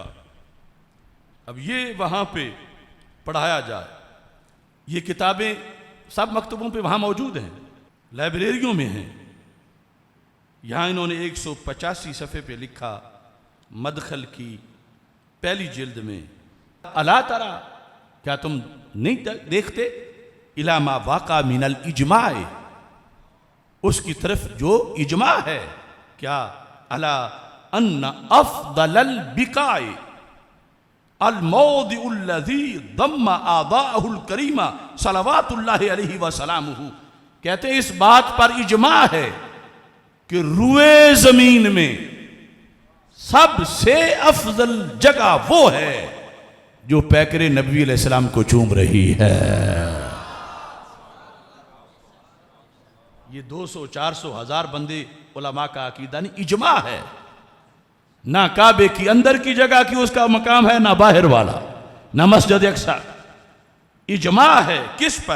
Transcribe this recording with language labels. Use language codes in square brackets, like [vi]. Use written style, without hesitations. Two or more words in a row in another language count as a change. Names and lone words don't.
[ur] اب یہ وہاں پہ پڑھایا جائے، یہ کتابیں سب مکتبوں پہ وہاں موجود ہیں، لائبریریوں میں ہیں۔ یہاں انہوں نے 185 صفحے پہ لکھا مدخل کی پہلی جلد میں، [ar] الا ترى، [ur] کیا تم نہیں دیکھتے، [ar] الی ما واقع من الاجماع، [ur] اس کی طرف جو اجماع ہے، کیا [ar] الا ان افضل البقاع الموضع الذي ضم آباءه الکریمہ صلوات اللہ علیہ وسلامہ، [ur] کہتے ہیں اس بات پر اجماع ہے کہ روئے زمین میں سب سے افضل جگہ وہ ہے جو پیکر نبی [ar] علیہ السلام [ur] کو چوم رہی ہے۔ یہ 200 400 ہزار بندے علماء کا عقیدہ نہیں، اجماع ہے، نہ کعبے کی اندر کی جگہ کی اس کا مقام ہے، نہ باہر والا، نہ مسجد اقصی، اجماع ہے کس پر؟